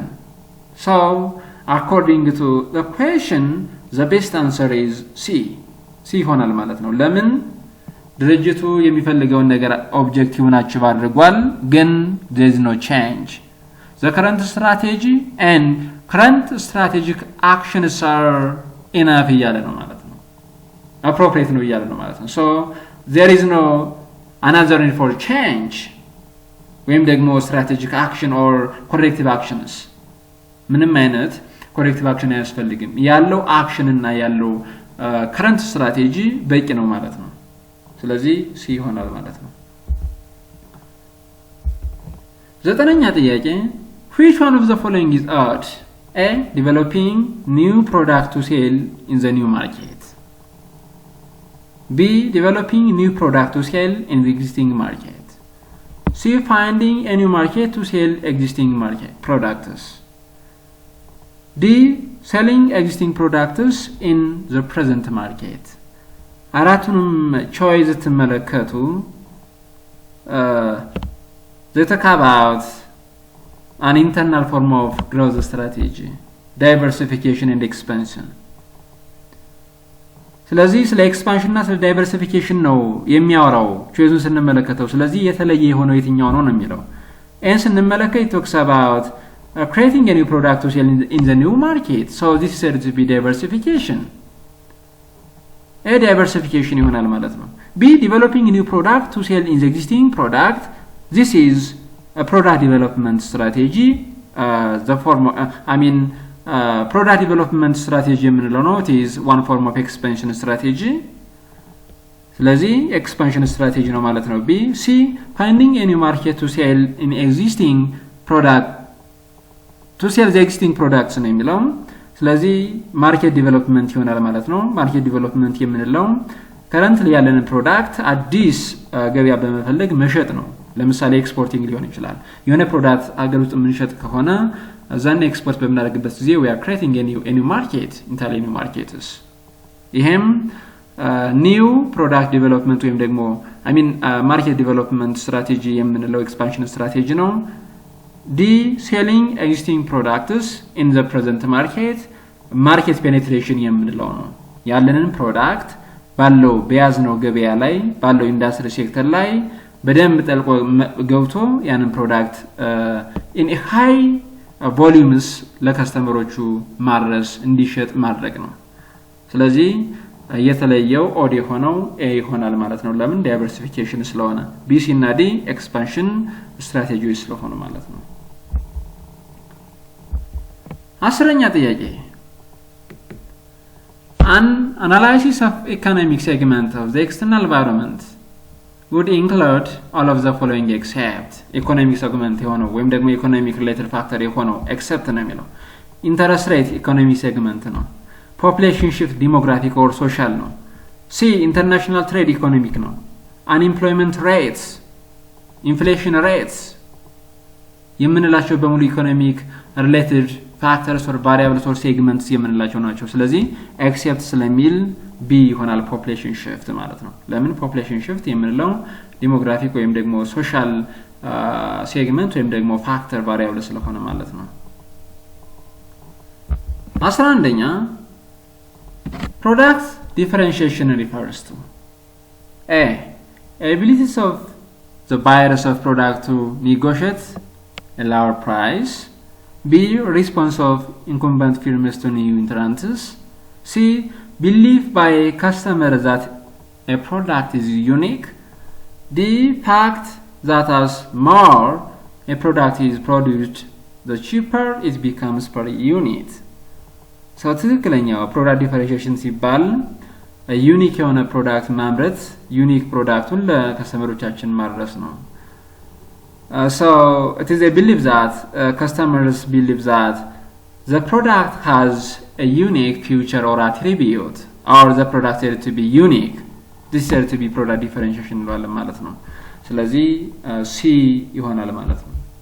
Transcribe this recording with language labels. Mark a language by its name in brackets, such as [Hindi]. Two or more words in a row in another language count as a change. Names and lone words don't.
[English] so according to the question the best answer is C [Amharic] ይሆናል ማለት ነው ለምን ድርጅቱ የሚፈልገው ነገር [English] objective achieve [Amharic] አድርጓል ግን [English] there is no change the current strategy and current strategic actions are enough [Amharic] እያለ ነው ማለት ነው [English] appropriate [Amharic] ነው እያለ ነው ማለት ነው [English] so there is no another need for change [Amharic] ወይም ደግሞ [English] strategic action or corrective actions [Amharic] ምንም አይነት [English] corrective action [Amharic] አያስፈልግም ያለው [English] action [Amharic] እና ያለው [English] current strategy [Amharic] በቂ ነው ማለት ነው ስለዚህ C ይሆናል ማለት ነው ዘጠነኛ ጥያቄ [English] which one of the following is odd A developing new product to sell in the new market B developing new product to sell in the existing market C finding a new market to sell existing market products D selling existing products in the present market [Amharic] አራቱንም choice ተመለከቱ [English] they talk about an internal form of growth strategy diversification and expansion [Amharic] ስለዚህ ስለ ኤክስፓንሽን እና ስለ ዳይቨርሲፊኬሽን ነው የሚያወራው [English] choice [Amharic] ስንመለከተው ስለዚህ የተለየ የሆነው የትኛው ነው የሚለው [English] and ስንመለከት it talks about creating a new product to sell in the new market so this is said to be diversification A diversification [Amharic] ይሆናል ማለት ነው [English] B developing a new product to sell in the existing product this is a product development strategy the form product development strategy [Amharic] የምንለው ነው [English] it is one form of expansion strategy ስለዚህ expansion strategy [Amharic] ነው ማለት ነው [English] B C finding a new market to sell in existing product to sell the existing products [Amharic] ነው የሚለው ስለዚህ [English] market development [Amharic] ይሆናል ማለት ነው [English] market development የምንለው currently [Amharic] ያለን ፕሮዳክት አዲስ ገበያ በመፈለግ መሸጥ ነው ለምሳሌ ኤክስፖርቲንግ ሊሆን ይችላል የሆነ ፕሮዳክት አገር ውስጥ የምንሸጥ ከሆነ እዛን ኤክስፖርት በመናደርግበት ጊዜ [English] we are creating a new market entirely new markets ይሄም new product development [Amharic] ወይም ደግሞ [English] market development strategy የምንለው expansion strategy ነው D selling existing products in the present market penetration [Amharic] የምንለው ነው ያለንን ፕሮዳክት ባለው በያዝነው ገበያ ላይ ባለው [English] industry sector [Amharic] ላይ በደንብ ጠልቆ ገብቶ ያንን ፕሮዳክት [English] in a high volumes [Amharic] ለከስተመሮቹ ማድረስ እንዲሸጥ ማድረግ ነው ስለዚህ የተለየው ኦድ የሆነው A ይሆናል ማለት ነው ለምን ዳይቨርሲፊኬሽን ስለሆነ B C እና D [English] expansion strategies [Amharic] ስለሆነ ማለት ነው አስረኛ ጥያቄ [English] An analysis of economic segment of the external environment would include all of the following except economic segment የሆነው [Amharic] ወይም ደግሞ [English] economic related factor የሆነው except [Amharic] ነው የሚለው [English] interest rate economic segment ነው population shift demographic or social ነው C international trade economic ነው unemployment rates inflation rates [Amharic] የምንላቸው በሙሉ [English] economic related factors or variables or segments [Amharic] የምንላቸው ናቸው ስለዚህ [English] except [Amharic] ስለሚል B ይሆናል [English] population shift [Amharic] ማለት ነው ለምን [English] population shift የምንለው demographic [Amharic] ወይም ደግሞ [English] social segment [Amharic] ወይም ደግሞ [English] factor variable [Amharic] ስለሆነ ማለት ነው [English] 11ኛ product differentiation refers to A abilities of the buyers of product to negotiate a lower price B response of incumbent firms to new entrants C belief by customer that a product is unique D fact that as more a product is produced the cheaper it becomes per unit so ትክክለኛው product differentiation [Amharic] ሲባል ዩኒክ የሆነ ፕሮዳክት ማምረት ዩኒክ ፕሮዳክቱን ለከስተመሮቻችን ማድረስ ነው [English] so it is a belief that customers believe that the product has a unique feature or attribute or the product is to be unique this is to be product differentiation [Amharic] እንለዋለን ማለት ነው ስለዚህ C ይሆናል ማለት ነው